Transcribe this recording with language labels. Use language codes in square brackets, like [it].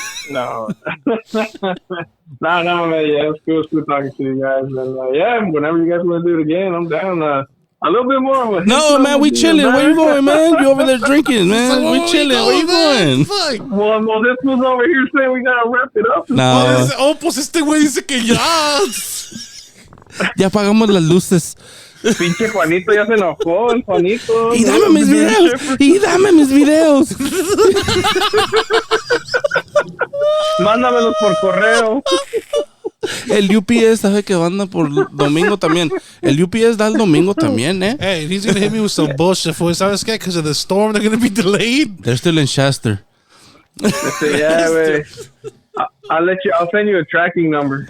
[en] No, man. Yeah, it's good talking to you guys. And yeah, whenever you guys want to do it again, I'm down. A little bit more. No, man, we chilling. Where you going, man? You over there drinking, man? We chilling. Where you going? Well, this was over here saying we gotta wrap it up. No. [es] Pues este güey dice que ya. Ya apagamos las luces. Pinche Juanito ya se enojó, el Juanito. Y dame mis videos. Mándamelos por correo. El UPS sabe que anda por domingo también. El UPS da el domingo también, eh. [en] Hey, he's gonna hit me with some bullshit for ¿sabes qué? Because of the storm, they're gonna be delayed. They're still in Shasta. Yeah, man. I'll send you a tracking number.